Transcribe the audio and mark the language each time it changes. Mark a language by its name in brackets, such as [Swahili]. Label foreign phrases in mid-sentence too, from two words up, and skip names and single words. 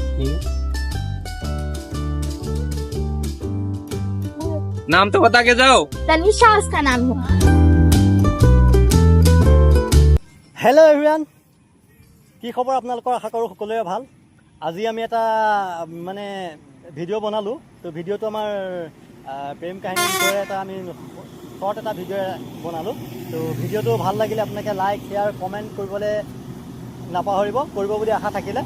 [Hindi] नाम तो बता के जाओ। तनिषा उसका नाम है। [English] Hello everyone, [Assamese] কি খবৰ আপোনালোকৰ? আশা কৰোঁ সকলোৰে ভাল। আজি আমি এটা মানে ভিডিঅ' বনালোঁ। তো ভিডিঅ'টো আমাৰ প্ৰেম কাহিনীৰ বিষয়ে এটা আমি শ্বৰ্ট এটা ভিডিঅ' বনালোঁ। তো ভিডিঅ'টো ভাল লাগিলে আপোনালোকে [English] like share comment [Assamese] কৰিবলৈ নাপাহৰিব, কৰিব বুলি আশা থাকিলে।